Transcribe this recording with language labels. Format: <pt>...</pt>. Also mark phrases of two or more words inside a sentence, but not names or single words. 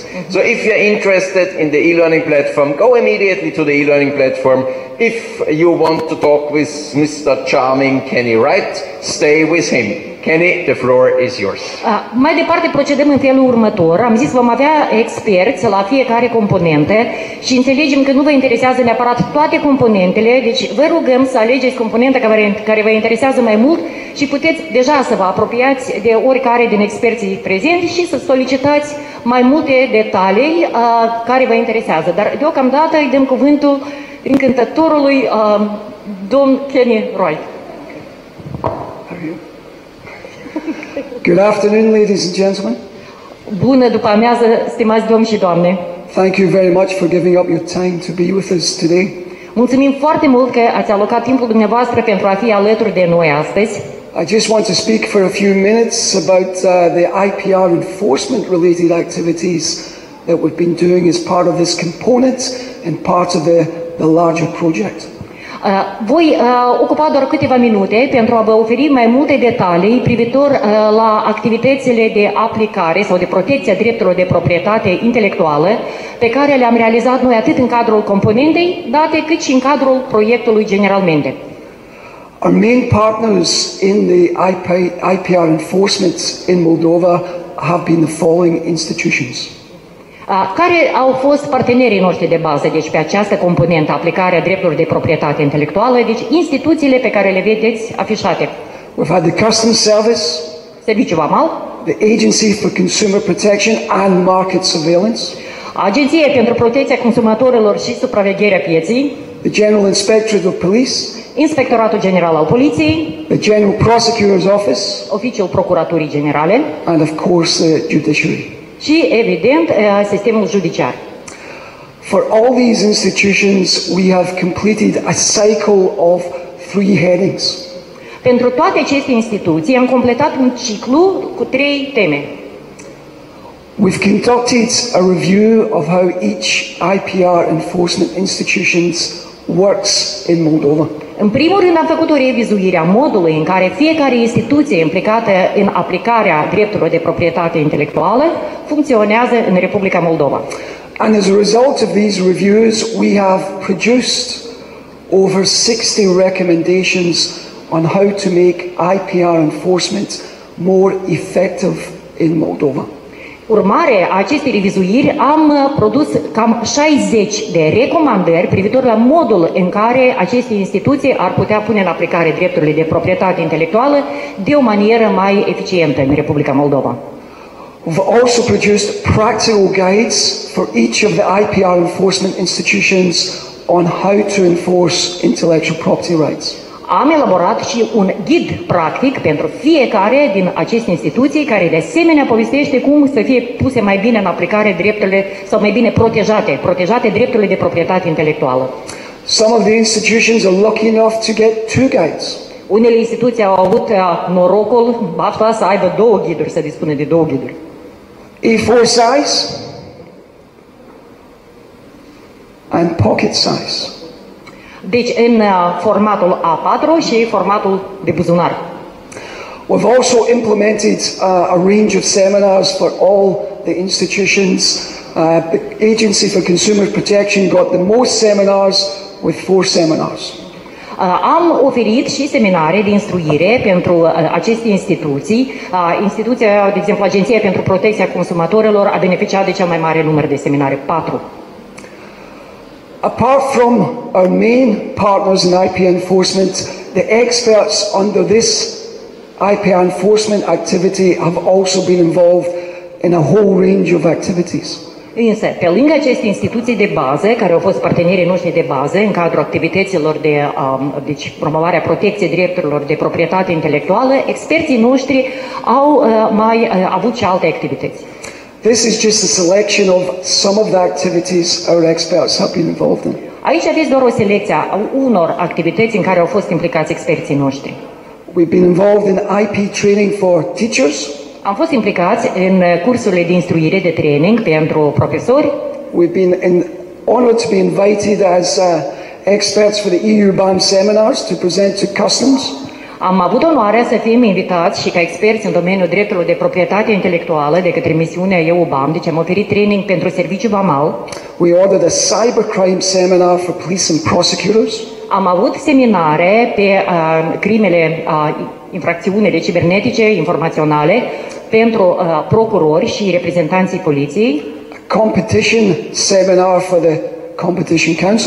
<en>So if you're interested in the e-learning platform, go immediately to the e-learning platform. If you want to talk with Mr. Charming Kenny Wright, stay with him. Kenny, the floor is yours.</en> <ro>Mai departe procedăm în felul următor. Am zis vom avea experți la fiecare componentă și înțelegem că nu vă interesează neapărat toate componentele, deci vă rugăm să alegeți componenta care vă interesează mai mult și puteți deja să vă apropiați de oricare din experții prezenți și să solicitați mai multe detalii care vă interesează. Dar deocamdată îi dăm cuvântul încântătorului domn Kenny Roy.</ro> <en>Good afternoon, ladies and gentlemen.</en> <ro>Bună după amiază, stimați domni și doamne.</ro> <en>Thank you very much for giving up your time to be with us today.</en> <ro>Mulțumim foarte mult că ați alocat timpul dumneavoastră pentru a fi alături de noi astăzi.</ro> <en>I just want to speak for a few minutes about the IPR enforcement related activities that we've been doing as part of this component and part of the larger project.</en> <ro>Voi ocupa doar câteva minute pentru a vă oferi mai multe detalii privitor la activitățile de aplicare sau de protecție a drepturilor de proprietate intelectuală pe care le-am realizat noi atât în cadrul componentei date cât și în cadrul proiectului generalmente.</ro> <en>Our main partners in the IPR enforcement in Moldova have been the following institutions.</en> <ro>Care au fost partenerii noștri de bază, deci pe această componentă, aplicarea drepturilor de proprietate intelectuală, deci instituțiile pe care le vedeți afișate.</ro> <en>We've had the Customs Service,</en> <ro>Serviciul Vamal,</ro> <en>the Agency for Consumer Protection and Market Surveillance,</en> <ro>Agenția pentru Protecția Consumatorilor și Supravegherea Pieței,</ro> <en>the General Inspectorate of Police,</en> <ro>Inspectoratul General al Poliției,</ro> <en>the General Prosecutor's Office,</en> <ro>Oficiul Procuraturii Generale</ro> <en>and of course the judiciary.</en> <ro>și, evident, sistemul judiciar.</ro> <en>For all these institutions, we have completed a cycle of 3 headings.</en> <ro>Pentru toate aceste instituții am completat un ciclu cu 3 teme.</ro> <en>We've conducted a review of how each IPR enforcement institutions works in Moldova.</en> <ro>În primul rând am făcut o revizuire a modului în care fiecare instituție implicată în aplicarea drepturilor de proprietate intelectuală funcționează în Republica Moldova.</ro> <en>And as a result of these reviews, we have produced over 60 recommendations on how to make IPR enforcement more effective in Moldova.</en> <ro>Urmare a acestei revizuiri am produs cam 60 de recomandări privitor la modul în care aceste instituții ar putea pune în aplicare drepturile de proprietate intelectuală de o manieră mai eficientă în Republica Moldova.</ro> <en>We've also produced practical guides for each of the IPR enforcement institutions on how to enforce intellectual property rights.</en> <ro>Am elaborat și un ghid practic pentru fiecare din aceste instituții care de asemenea povestește cum să fie puse mai bine în aplicare drepturile sau mai bine protejate drepturile de proprietate intelectuală.</ro> <en>Some of the institutions are lucky enough to get 2 guides.</en> <ro>Unele instituții au avut norocul, bafta, să aibă 2 ghiduri, să dispună de 2 ghiduri.</ro> <en>A4 size and pocket size.</en> <ro>Deci în formatul A4 și formatul de buzunar.</ro> <en>We've also implemented a range of seminars for all the institutions. The Agency for Consumer Protection got the most seminars with 4 seminars.</en> <ro>Am oferit și seminare de instruire pentru aceste instituții. Instituția, de exemplu, Agenția pentru Protecția Consumatorilor a beneficiat de cel mai mare număr de seminare, 4.</ro> <en>Apart from our main partners in IPR enforcement, the experts under this IPR enforcement activity have also been involved in a whole range of activities.</en> <ro>Însă, pe lângă aceste instituții de bază, care au fost partenerii noștri de bază în cadrul activităților de deci, promovarea protecției drepturilor de proprietate intelectuală, experții noștri au mai avut și alte activități.</ro> <en>This is just a selection of some of the activities our experts have been involved in.</en> <ro>Aici aveți doar o selecție a unor activități în care au fost implicați experții noștri.</ro> <en>We've been involved in IP training for teachers.</en> <ro>Am fost implicați în cursurile de instruire, de training pentru profesori.</ro> <en>We've been honored to be invited as experts for the EU BAM seminars to present to customs.</en> <ro>Am avut onoarea să fim invitați și ca experți în domeniul drepturilor de proprietate intelectuală de către misiunea EU BAM, deci am oferit training pentru serviciul vamal.</ro> <en>We ordered a cybercrime seminar for police and prosecutors.</en> <ro>Am avut seminare pe crimele infracțiunile cibernetice, informaționale, pentru procurori și reprezentanții poliției.</ro> <en>Competition seminar for the Competition Council.</en>